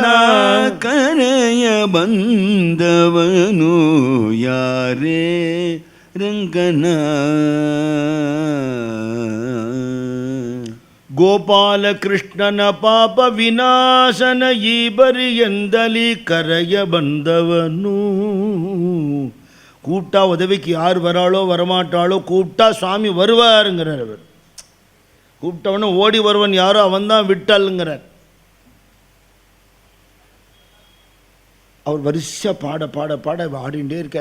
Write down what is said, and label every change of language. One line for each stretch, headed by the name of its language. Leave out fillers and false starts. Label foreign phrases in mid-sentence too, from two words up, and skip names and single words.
Kannada: ಕರೆಯ ಬಂದವನು, ಯಾರೇ ರಂಗನ. ಗೋಪಾಲ ಕೃಷ್ಣನ ಪಾಪ ವಿನಾಶನ ಈ ಬರಿಯಂದಲಿ ಕರೆಯ ಬಂದವನು.
Tamil: கூப்பிட்டா உதவிக்கு யார் வராளோ வரமாட்டாளோ, கூப்பிட்டா சுவாமி வருவாருங்கிறார் அவர். கூப்பிட்டவன ஓடி வருவன் யாரோ அவன் தான் விட்டல்ங்கிறார். அவர் வரிசையாக பாட பாட பாட ஆடிண்டே இருக்கா.